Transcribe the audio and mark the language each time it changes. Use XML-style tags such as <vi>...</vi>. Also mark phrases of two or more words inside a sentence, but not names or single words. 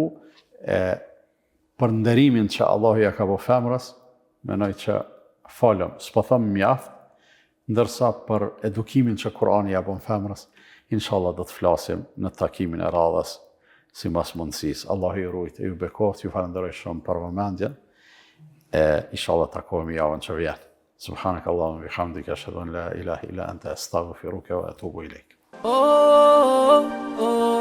<sq>Për nderimin që Allah ja ka bo femrës, menoj që falëm, s'po thëmë mjaft, ndërsa për edukimin që Kurani ja bon femrës, inshallah do të flasim në takimin e radhës si mas mundësis. Allah i rujt e ju bekoftë, ju falenderoj shumë për vëmendjen, inshallah takohemi javën që vjen.</sq> <ar>سبحانك اللهم بحمدك أشهد أن لا إله إلا أنت أستغفرك وأتوب إليك.</ar>